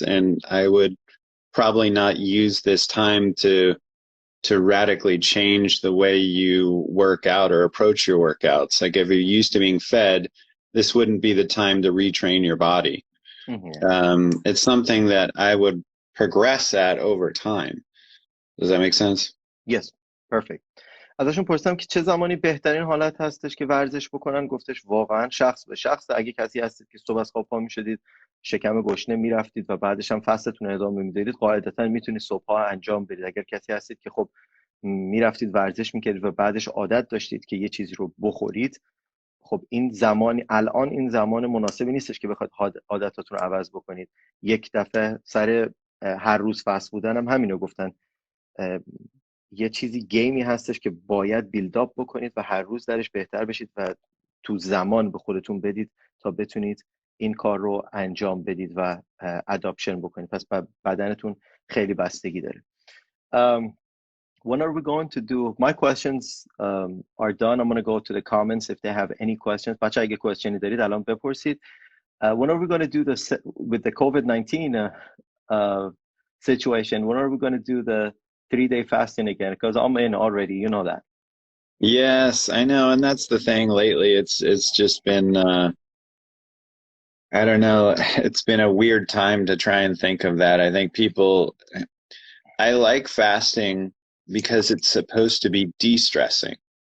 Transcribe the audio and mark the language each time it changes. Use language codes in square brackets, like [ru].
[en] And I would probably not use this time to radically change the way you work out or approach your workouts. Like if you're used to being fed, this wouldn't be the time to retrain your body. It's something that I would progress at over time. Does that make sense? Yes, perfect. [fa] ازشون پرسیدم که چه زمانی بهترین حالت هستش که ورزش بکنن. گفتش واقعا شخص به شخص. اگه کسی هستید که صبح از خواب پا میشدید، شکم گشنه میرفتید و بعدش هم فستتون ادامه میدادید، قاعدتا میتونید صبحها انجام بدید. اگر کسی هستید که خب میرفتید ورزش میکردید و بعدش عادت داشتید که یه چیزی رو بخورید، خب الان این زمان مناسبی نیستش که بخواید عادتاتون رو عوض بکنید. یک دفعه سر هر روز فست بودن هم همینو گفتن. یه چیزی گیمی هستش که باید بیلداپ بکنید و هر روز درش بهتر بشید و تو زمان به خودتون بدید تا بتونید این کار رو انجام بدید و اداپشن بکنید. پس بدنتون خیلی بستگی داره. [en] When are we going to do? My questions are done. I'm going to go to the comments if they have any questions. [fa] بچه اگه questionی دارید الان بپرسید. [en] When are we going to do this with the COVID-19 situation? When are we going to do the 3-day fasting again? Because I'm in already, you know that. Yes, I know, and that's the thing lately. It's just been I don't know, it's been a weird time to try and think of that. I think I like fasting because it's supposed to be de-stressing.